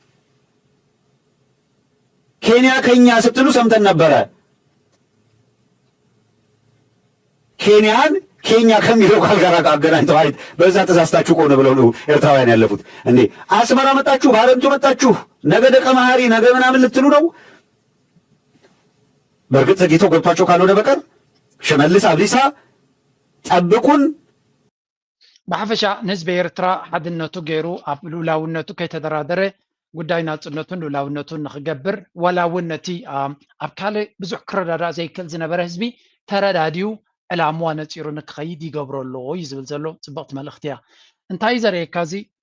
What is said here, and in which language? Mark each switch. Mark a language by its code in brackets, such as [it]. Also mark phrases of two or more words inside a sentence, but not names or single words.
[am] ኬንያ ኬኛ ስትሉ ሰምተን ነበረ። ኬንያን ኬኛ ከሚለው ቃል ጋር አገናኝተው አይት በዛ ተሳስታችሁ ቆነ ብለው ነው ኤርትራውያን ያለፉት እንዴ? አስመራ መጣችሁ፣ ባረንቱ መጣችሁ፣ ነገ ደቀ መሐሪ ነገ ምናምን ልትሉ ነው? በእርግጥ ዘግይተው ገብቷቸው ካልሆነ በቀር ሽመልስ አብዲሳ ጠብቁን። [ti] ብሓፈሻ ንህዝቢ ኤርትራ ሓድነቱ ገይሩ ኣብ ልኡላውነቱ ከይተደራደረ ጉዳይ ናጽነቱን ልኡላውነቱን ንኽገብር ዋላ እውን ነቲ ኣብ ካልእ ብዙሕ ክረዳዳእ ዘይክእል ዝነበረ ህዝቢ ተረዳድዩ ዕላምዋ ነፂሩ ንክኸይድ ይገብሮ ኣለዎ እዩ ዝብል ዘሎ ፅብቕቲ መልእኽቲ እያ። እንታይ ዘርእየካ እዚ